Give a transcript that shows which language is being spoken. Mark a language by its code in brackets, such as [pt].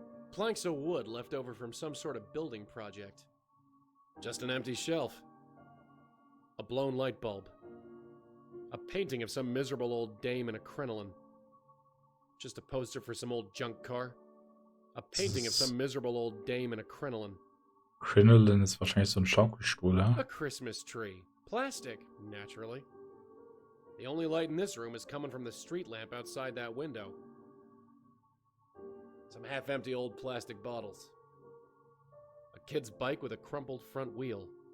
[en] Planks of wood left over from some sort of building project. Just an empty shelf. A blown light bulb. A painting of some miserable old dame in a crinoline. Just a poster for some old junk car. A painting of some miserable old dame in a crinoline. [de] Crinoline ist wahrscheinlich so ein Schaukelstuhl, ja? [en] A Christmas tree. Plastic, naturally. The only light in this room is coming from the street lamp outside that window. Some half-empty old plastic bottles. A kid's bike with a crumpled front wheel.